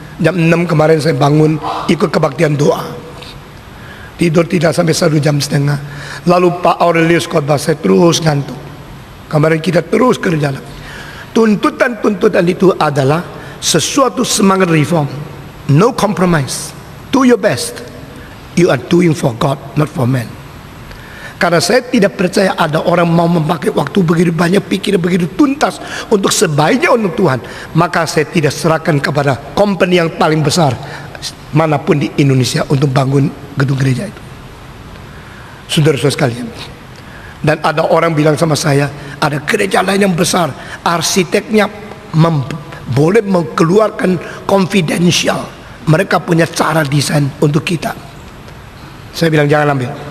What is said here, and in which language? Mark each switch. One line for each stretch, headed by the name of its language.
Indonesian: Jam 6 kemarin saya bangun ikut kebaktian doa. Tidur tidak sampai 1,5 jam. Lalu Pak Aurelius khotbah, saya terus ngantuk. Kemarin kita terus kerja lagi. Tuntutan itu adalah sesuatu semangat reform.
English: No compromise. Do your best. You are doing for God, not for man.
Indonesian: Karena saya tidak percaya ada orang mau memakai waktu begitu banyak, pikiran begitu tuntas untuk sebaiknya untuk Tuhan. Maka saya tidak serahkan kepada company yang paling besar manapun di Indonesia untuk bangun gedung gereja itu. Saudara-saudara sekalian, dan ada orang bilang sama saya, ada gereja lain yang besar, arsiteknya boleh mengeluarkan confidential, mereka punya cara desain untuk kita. Saya bilang jangan ambil.